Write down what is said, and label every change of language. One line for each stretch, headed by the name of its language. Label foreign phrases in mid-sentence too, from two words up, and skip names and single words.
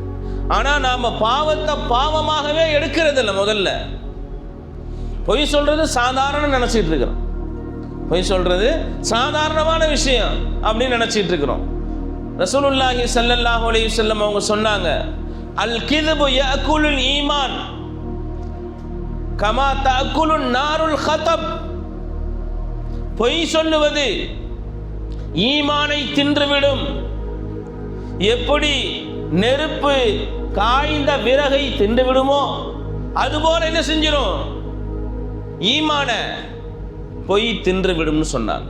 Tamil: ஆனா நாம பாவத்தை பாவமாகவே எடுக்கிறது இல்லை. முதல்ல பொய் சொல்றது சாதாரண நினைச்சிட்டு இருக்கிறோம். பொய் சொல்றது சாதாரணமான விஷயம் அப்படின்னு நினைச்சிட்டு இருக்கிறோம்.
Arabic: رسول الله صلى الله عليه وسلم
Tamil: அவங்க சொன்னாங்க,
Arabic: الكذب يأكل الإيمان كما تأكل النار الخطب.
Tamil: பொய் சொல்லுவது ஈமானை தின்றுவிடும். எப்படி நெருப்பு காய்ந்த விறகை தின்று விடுமோ அதுபோல என்ன செஞ்சிடும்? ஈமான பொய் தின்று விடும்னு சொன்னாங்க.